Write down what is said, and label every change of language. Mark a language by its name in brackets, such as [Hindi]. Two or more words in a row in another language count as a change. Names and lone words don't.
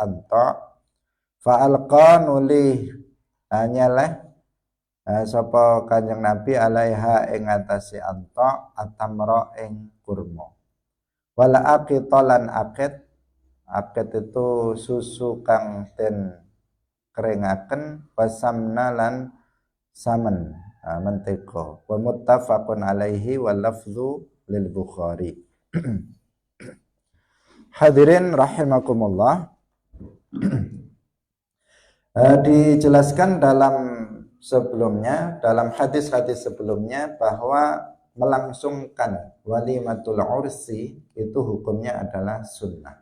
[Javanese] anta faalqa nuli nyeleh sapa Kanjeng Nabi alaiha ing atase anta atamra ing kurma wala aqitalan aqit itu susu kang den keringaken wasamna lan samen mentega [Arabic] ومتفق عليه واللفظ للبخاري. حاضرين رحمكم الله. [Indonesian] Dijelaskan dalam hadis-hadis sebelumnya bahwa melangsungkan [Arabic] وليمة العرس [Indonesian] itu hukumnya adalah sunnah.